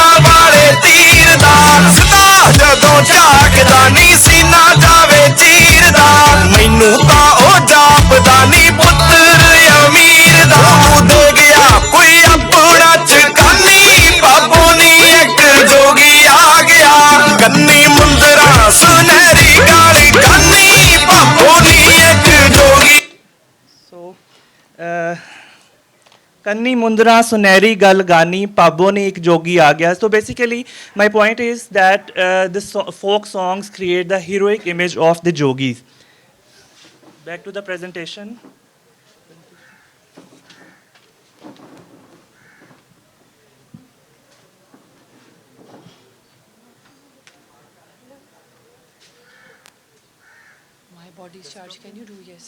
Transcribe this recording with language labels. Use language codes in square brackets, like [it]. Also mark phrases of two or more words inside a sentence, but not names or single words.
[pa] ਵਾਲੇ ਤੀਰ ਦਾ ਸਦਾ ਜਦੋਂ ਝਾਕਦਾ ਨੀ ਸੀਨਾ ਜਾਵੇ ਚੀਰ ਦਾ ਮੈਨੂੰ ਤਾਂ ਓ ਜਾਪਦਾ ਨੀ ਪੁੱਤਰ ਅਮੀਰ ਦਾ ਦੇ ਗਿਆ ਕੋਈ ਅਪਣਾ ਚਕਾਨੀ ਬਾਬੋ ਨੀ ਇਕ ਜੋਗੀ ਆ ਗਿਆ ਕੰਨੀ ਮੁੰਦਰਾਂ ਸੁਨਹਿਰੀ ਗਲੀ ਗਾਨੀ ਬਾਬੋ ਨੀ ਇਕ ਜੋਗੀ ਕੰਨੀ ਮੁੰਦਰਾਂ ਸੁਨਹਿਰੀ ਗਲ ਗਾਨੀ ਬਾਬੋ ਨੀ ਇਕ ਜੋਗੀ ਆ ਗਿਆ. [en] So basically, my point is that folk songs create the heroic image of the Jogis. Back to the presentation. My body is charged. Can you do yes?